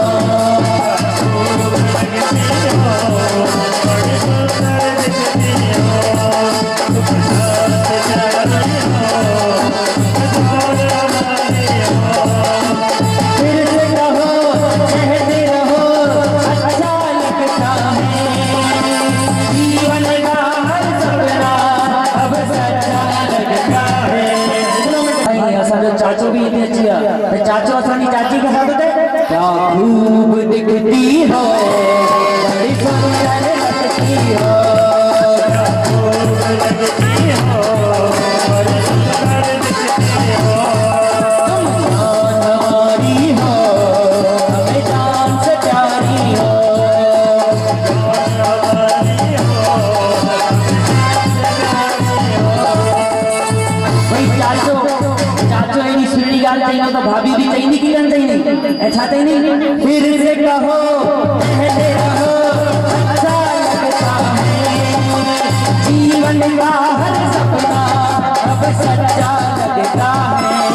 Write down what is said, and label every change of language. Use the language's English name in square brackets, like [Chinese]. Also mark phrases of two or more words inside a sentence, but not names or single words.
[Hindi] फिर से कहो कहते रहो अच्छा लगता है, जीवन का हर सपना अब सच्चा लगता है। [Sindhi] असांजो चाचो भी इतने अची विया, चाचो असांजी चाची खे छा थो चए? [Hindi] क्या खूब दिखती हो, बड़ी सुंदर लगती हो, तुम जान हमारी हो, हमें जान से प्यारी हो। [Sindhi] भाई चाचो एडी सुहिणी ॻाल्हि चईंदो त भाभी बि चईंदी की न चईंदी? ऐं छा चईंदी? [Hindi] फिर से कहो कहते रहो अच्छा लगता है, जीवन का हर सपना अब सच्चा लगता है।